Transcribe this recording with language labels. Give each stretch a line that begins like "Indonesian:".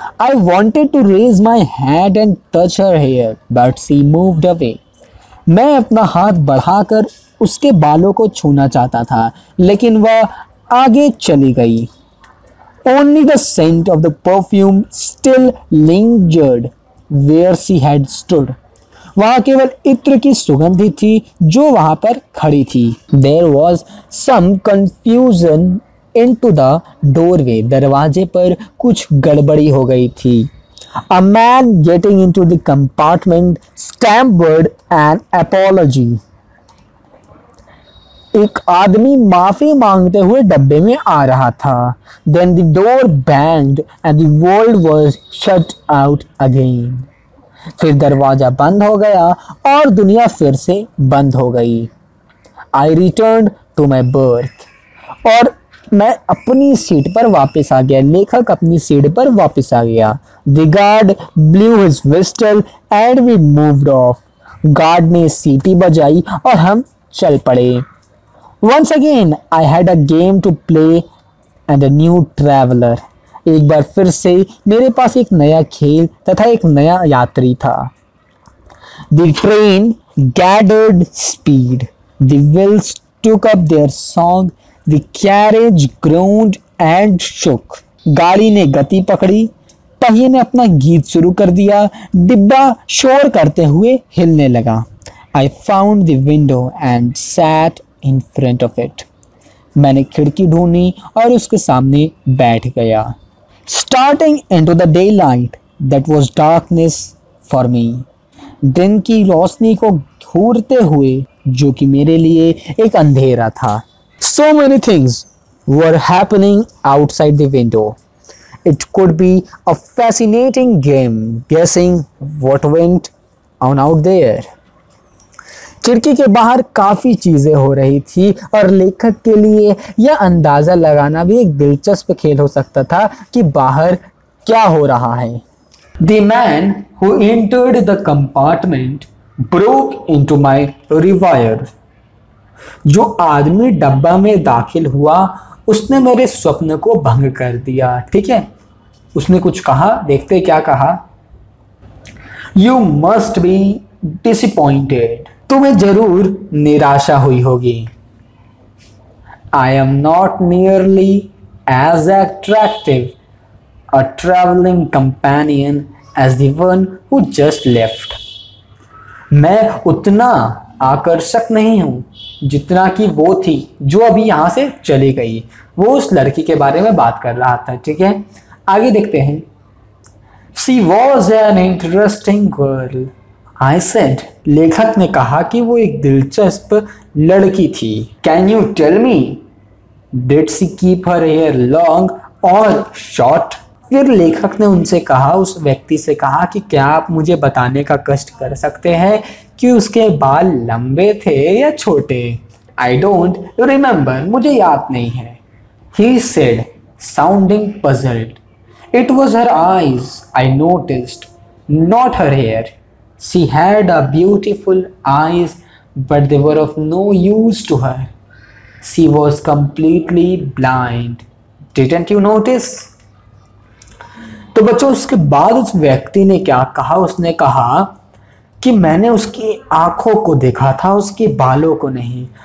English: I wanted to raise my hand and touch her hair, but she moved away.
Hindi: मैं अपना हाथ बढ़ाकर उसके बालों को छूना चाहता था, लेकिन वह आगे चली गई.
English: Only the scent of the perfume still lingered where she had stood.
Hindi: वहाँ केवल इत्र की सुगंधी थी जो वहाँ पर खड़ी थी.
English: There was some confusion into the doorway.
Hindi: दरवाजे पर कुछ गड़बड़ी हो गई थी.
English: A man getting into the compartment stammered an apology.
Hindi: एक आदमी माफी मांगते हुए डब्बे में आ रहा था.
English: Then the door banged and the world was shut out again.
Hindi: फिर दरवाजा बंद हो गया और दुनिया फिर से बंद हो गई.
English: I returned to my berth.
Hindi: और मैं अपनी सीट पर वापस आ गया. लेखक अपनी सीट पर वापस आ गया.
English: The guard blew his whistle and we moved off.
Hindi: Guard ने सीटी बजाई और हम चल पड़े.
English: Once again I had a game to play and a new traveler.
Hindi: एक बार फिर से मेरे पास एक नया खेल तथा एक नया यात्री था.
English: The train gathered speed. The wheels took up their song. The carriage groaned and shook.
Hindi: गाड़ी ने गति पकड़ी. पहिए ने अपना गीत शुरू कर दिया. डिब्बा शोर करते हुए हिलने लगा.
English: I found the window and sat in front of it.
Hindi: मैंने खिड़की ढूंढी और उसके सामने बैठ गया.
English: Starting into the daylight that was darkness for me.
Hindi: दिन की रोशनी को घूरते हुए जो कि मेरे लिए एक अंधेरा था.
English: So many things were happening outside the window. It could be a fascinating game guessing what went on out there.
Hindi: खिड़की के बाहर काफी चीजें हो रही थी और लेखक के लिए यह अंदाजा लगाना भी एक दिलचस्प खेल हो सकता था कि बाहर क्या हो रहा है.
English: The man who entered the compartment broke into my reverie.
Hindi: जो आदमी डब्बा में दाखिल हुआ उसने मेरे स्वप्न को भंग कर दिया. ठीक है, उसने कुछ कहा. देखते क्या कहा.
English: You must be disappointed.
Hindi: तुम्हें जरूर निराशा हुई होगी.
English: I am not nearly as attractive a traveling companion as the one who just left.
Hindi: मैं उतना आकर्षक नहीं हूं जितना कि वो थी जो अभी यहां से चली गई. वो उस लड़की के बारे में बात कर रहा था. ठीक है, आगे देखते हैं.
English: She was an interesting girl. I said.
Hindi: लेखक ने कहा कि वो एक दिलचस्प लड़की थी.
English: Can you tell me? Did she keep her hair long or short?
Hindi: फिर लेखक ने उनसे कहा, उस व्यक्ति से कहा कि क्या आप मुझे बताने का कष्ट कर सकते हैं कि उसके बाल लंबे थे या छोटे.
English: I don't remember.
Hindi: मुझे याद नहीं है.
English: He said, sounding puzzled. It was her eyes, I noticed, not her hair. She had a beautiful eyes, but they were of no use to her. She was completely blind. Didn't you notice?
Hindi: तो बच्चों, उसके बाद उस व्यक्ति ने क्या कहा. उसने कहा कि मैंने उसकी आंखों को देखा था, उसके बालों को नहीं.